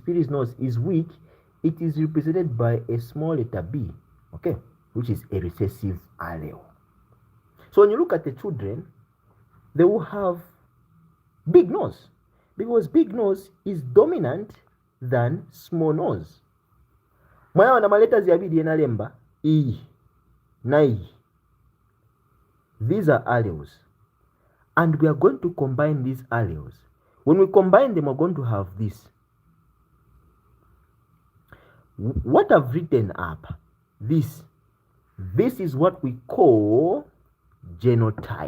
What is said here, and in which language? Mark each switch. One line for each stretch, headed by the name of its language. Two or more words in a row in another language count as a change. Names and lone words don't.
English: Piri's nose is weak, it is represented by a small letter B, okay, which is a recessive allele. So when you look at the children, they will have big nose, because big nose is dominant than small nose.
Nyanja: Mwaona maletters yabiri enalemba E na E.
English: These are alleles, and we are going to combine these alleles. When we combine them, we're going to have this. What I've written up, this is what we call genotype.